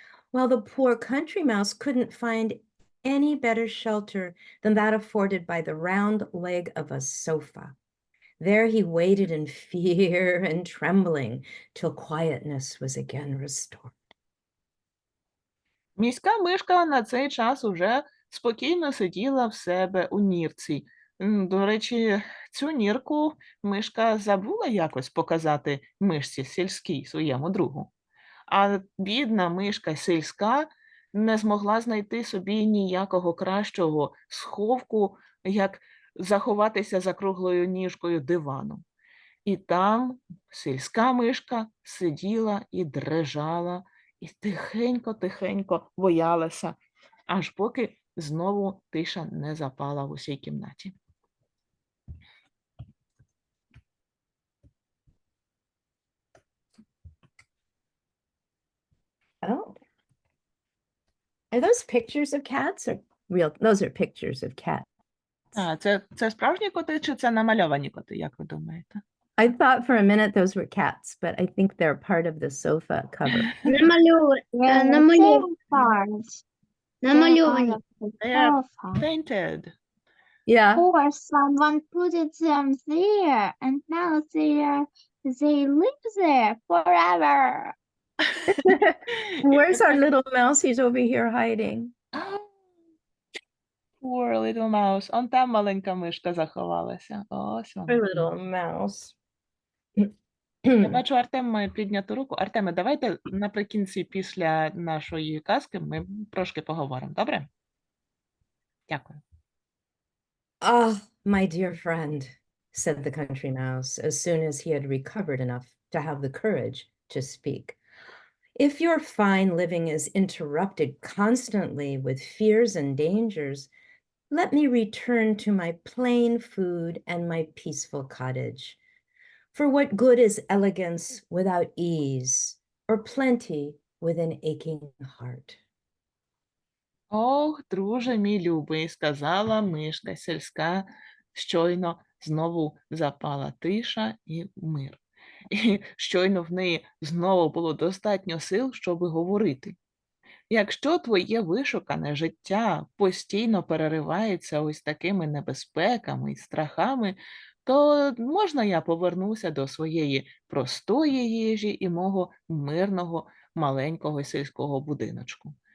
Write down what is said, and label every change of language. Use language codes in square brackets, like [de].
[en] While the poor country mouse couldn't find any better shelter than that afforded by the round leg of a sofa. There he waited in fear and trembling till quietness was again restored. [uk] Міська мишка на цей час уже спокійно сиділа в себе у нірці. До речі, цю нірку мишка забула якось показати мишці сільській, своєму другу. А бідна мишка сільська не змогла знайти собі ніякого кращого сховку, як заховатися за круглою ніжкою дивану. І там сільська мишка сиділа і дрижала, і тихенько-тихенько боялася, аж поки знову тиша не запала в усій кімнаті. [en] Oh. Are those pictures of cats or real? Those are pictures of cats. [uk] А, це справжні коти чи це намальовані коти, як ви думаєте? [en] I thought for a minute those were cats, but I think they're part of the sofa cover. Yeah, [uk] намальовані. [en] parts. [uk] Намальовані. [en] They are Sofa. painted. Yeah. Or someone put them there, and now they live there forever. Where's our little mouse? He's over here hiding. Poor little mouse. [uk] Он там маленька мишка заховалася. Ось [en] Poor [uk] вона. [en] little mouse. [uk] Я бачу, Артем має підняту руку. Артеме, давайте наприкінці, після нашої казки, ми трошки поговоримо, добре? Дякую. Ah, my dear friend, said the country mouse, as soon as he had recovered enough to have the courage to speak. If your fine living is interrupted constantly with fears and dangers, let me return to my plain food and my peaceful cottage. For what good is elegance without ease, or plenty with an aching heart? Ох, друже мій любий, сказала мишка сільська, щойно знову запала тиша і мир. І щойно в неї знову було достатньо сил, щоб говорити. Якщо твоє вишукане життя постійно переривається ось такими небезпеками і страхами, то можна я повернуся до своєї простої їжі і мого мирного маленького сільського будиночку.